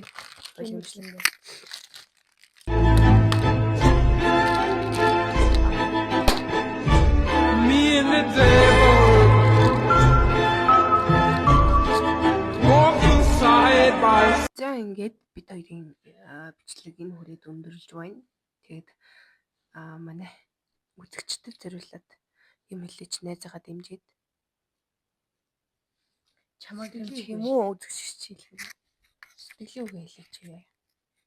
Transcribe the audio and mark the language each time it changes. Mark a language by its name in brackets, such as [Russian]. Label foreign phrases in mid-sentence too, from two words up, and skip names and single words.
[Mongolian] Боломжтой. [English] Me and the devil walking side by side. [Mongolian] За ингээд бид хоёрын бичлэг энэ хүрээд өндөрлж байна. Тэгээд манай үзэгчдэд зориулаад юм хэлээч найзаагаа дэмжиж Чамайг дэмжих юм уу үзэгч хэлэх. Сэтгэлийн үг хэлээч.